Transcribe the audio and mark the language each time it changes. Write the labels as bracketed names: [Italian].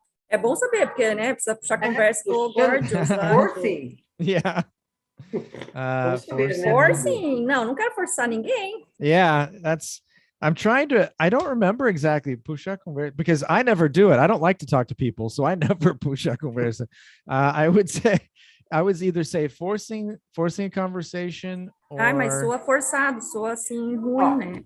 [Portuguese] É bom saber, porque, né, precisa puxar conversa com o Gorgeous lá. [English] Forcing. yeah. [Portuguese] Vamos saber, né? [English] Forcing? [Portuguese] Não quero forçar ninguém. [English] Yeah, I'm trying to, I don't remember exactly [Portuguese] puxar conversa [English] because I never do it. I don't like to talk to people, so I never puxar conversa. I would either say forcing a conversation or... [Portuguese] Ai, mas soa forçado, soa assim ruim, né?